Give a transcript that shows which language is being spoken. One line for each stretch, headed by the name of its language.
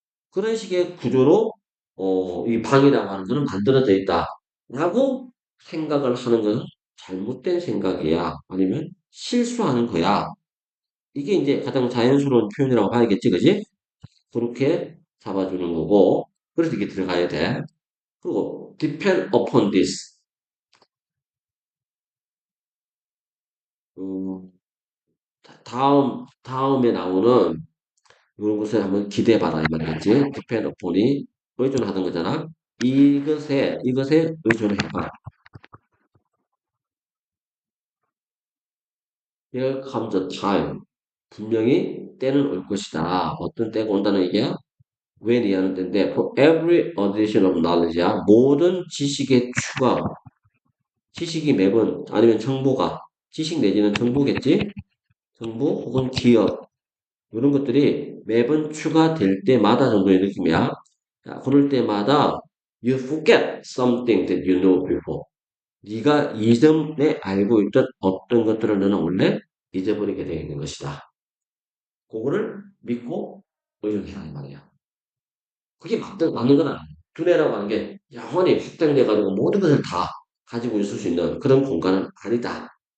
Korean: 그런 식의 구조로, 이 방이라고 하는 거는 만들어져 있다. 라고 생각을 하는 것은 잘못된 생각이야. 아니면 실수하는 거야. 이게 이제 가장 자연스러운 표현이라고 봐야겠지, 그지? 그렇게 잡아주는 거고, 그래서 이게 들어가야 돼. 그리고
English: depend upon this.
Korean: 음, 다음에 나오는 이런 것을 한번 기대해봐라, 이 말이겠지?
English: depend upon
Korean: 이 의존하는 거잖아. 이것에 의존을 해봐.
English: Here comes a time.
Korean: 분명히 때는 올 것이다. 어떤 때가 온다는 얘기야?
English: when
Korean: 이하는 때인데,
English: for every addition of knowledge야.
Korean: 모든 지식의 추가. 지식이 매번, 아니면 정보가, 지식 내지는 정보겠지? 정보 혹은 기억. 이런 것들이 매번 추가될 때마다 정도의 느낌이야. 자, 그럴 때마다
English: You forget something that you know before.
Korean: 네가 이전에 알고 있던 어떤 것들을 너는 원래 잊어버리게 되어 있는 것이다. 그거를 믿고 의존해라 이 말이야. 그게 맞는 건 아니야. 두뇌라고 하는 게 영원히 확장돼가지고 모든 것을 다 가지고 있을 수 있는 그런 공간은 아니다.